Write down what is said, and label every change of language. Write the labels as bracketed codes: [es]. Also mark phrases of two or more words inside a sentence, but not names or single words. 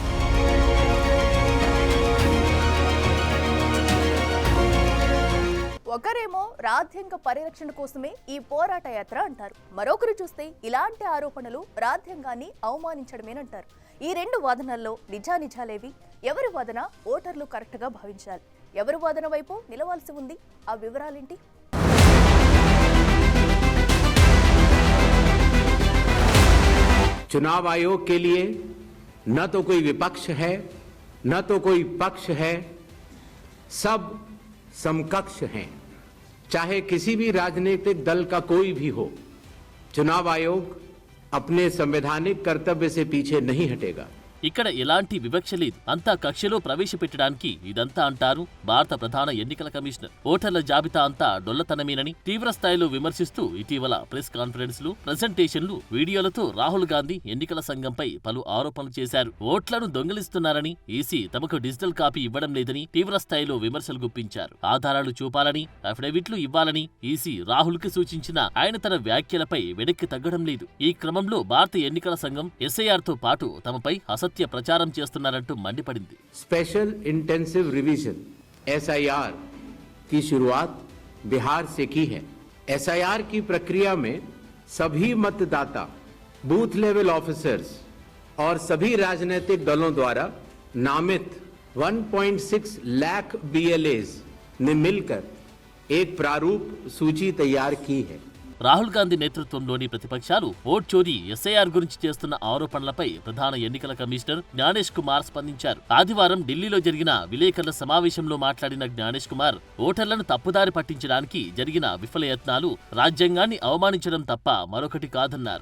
[te] ఒకరేమో రాజ్యాంగ పరిరక్షణ కోసమే ఈ పోరాట యాత్ర అంటారు, మరొకరు చూస్తే ఇలాంటి ఆరోపణలు రాజ్యాంగాన్ని అవమానించడమేనంటారు. ఈ రెండు వాదనల్లో నిజానిజాలేవి, ఎవరి వాదన ఓటర్లు కరెక్ట్ గా భావించాలి, ఎవరి వాదన వైపు నిలవాల్సి ఉంది, ఆ వివరాలేంటి? [hi] चुनाव आयोग के लिए न तो कोई विपक्ष है न तो कोई पक्ष है, सब समकक्ष हैं। चाहे किसी भी राजनीतिक दल का कोई भी हो, चुनाव आयोग अपने संवैधानिक कर्तव्य से पीछे नहीं हटेगा। [te] ఇక్కడ ఎలాంటి వివక్ష లేదు, అంతా కక్షలో ప్రవేశపెట్టడానికి ఇదంతా అంటారు భారత ప్రధాన ఎన్నికల కమిషనర్. ఓటర్ల జాబితా అంతా డొల్లతనమేనని తీవ్ర స్థాయిలో విమర్శిస్తూ ఇటీవల [en] press conferences, [te] ప్రెజెంటేషన్లు, వీడియోలతో రాహుల్ గాంధీ ఎన్నికల సంఘంపై పలు ఆరోపణలు చేశారు. ఓట్లను దొంగిలిస్తున్నారని, ఈసీ తమకు [en] digital copy [te] ఇవ్వడం లేదని తీవ్ర స్థాయిలో విమర్శలు గుప్పించారు. ఆధారాలు చూపాలని, అఫిడవిట్లు ఇవ్వాలని ఈసీ రాహుల్ కి సూచించిన ఆయన తన వ్యాఖ్యలపై వెనక్కి తగ్గడం లేదు. ఈ క్రమంలో భారత ఎన్నికల సంఘం ఎస్ఐఆర్ తో పాటు తమపై ప్రచారం చేస్తున్నారంటూ మండిపడింది. [en] Special Intensive Revision [hi] एसआईआर की शुरुआत बिहार से की है। एसआईआर की प्रक्रिया में सभी मतदाता, [en] booth level officers [hi] और सभी राजनीतिक दलों द्वारा नामित 1.6 लाख BLAs ने मिलकर एक प्रारूप सूची तैयार की है। [te] రాహుల్ గాంధీ నేతృత్వంలోని ప్రతిపక్షాలు [hi] वोट चोरी, [te] ఎస్ఐఆర్ గురించి చేస్తున్న ఆరోపణలపై ప్రధాన ఎన్నికల కమిషనర్ జ్ఞానేష్ కుమార్ స్పందించారు. ఆదివారం ఢిల్లీలో జరిగిన విలేకరుల సమావేశంలో మాట్లాడిన జ్ఞానేష్ కుమార్, ఓటర్లను తప్పుదారి పట్టించడానికి జరిగిన విఫలయత్నాలు రాజ్యాంగాన్ని అవమానించడం తప్ప మరొకటి కాదన్నారు.